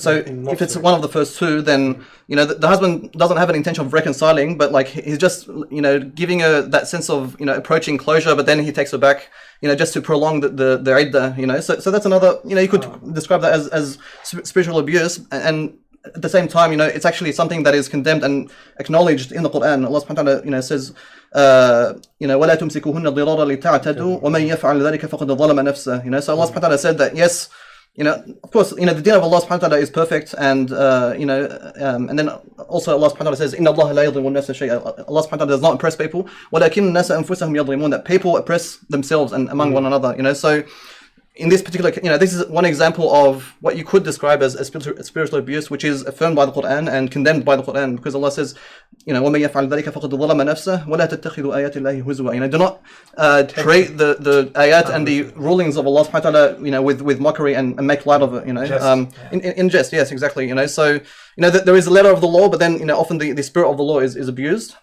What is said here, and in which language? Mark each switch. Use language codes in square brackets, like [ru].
[en] so if it's one of the first two, then the husband doesn't have an intention of reconciling, but like he's just giving her that sense of approaching closure, but then he takes her back just to prolong the iddah, so that's another, you could describe that as spiritual abuse, and at the same time, it's actually something that is condemned and acknowledged in the Quran. [ar] Allah subhanahu wa ta'ala says, وَلَا تُمْسِكُهُنَّ ضِرَارًا لِتَعْتَدُوا وَمَنْ يَفْعَلْ ذَلِكَ فَقَدْ ظَلَمَ نَفْسَهُ. [en] So Allah subhanahu wa ta'ala said that, yes, of course, the deen of Allah subhanahu wa ta'ala is perfect, and and then also Allah subhanahu wa ta'ala says, [ar] إِنَّ اللَّهَ لَا يَظْلِمُ النَّاسَ شَيْئًا. [en] Allah subhanahu wa ta'ala does not oppress people. [ar] وَلَكِنَّ النَّاسَ أَنفُسَهُم يَظْلِمُونَ. [en] That people oppress themselves and among one another, so in this particular, this is one example of what you could describe as spiritual abuse, which is affirmed by the Quran and condemned by the Quran, because Allah says, [ar] وَمَنْ يَفْعَلْ ذَلِكَ فَقَدْ ظَلَمَ نَفْسَهُ وَلَا تَتَّخِذُوا آيَاتِ اللَّهِ هُزُوًا. [en] Do not treat the ayat and the rulings of Allah subhanahu wa ta'ala with mockery and make light of it, in jest, yes, exactly, so there is a letter of the law, but then often the spirit of the law is abused.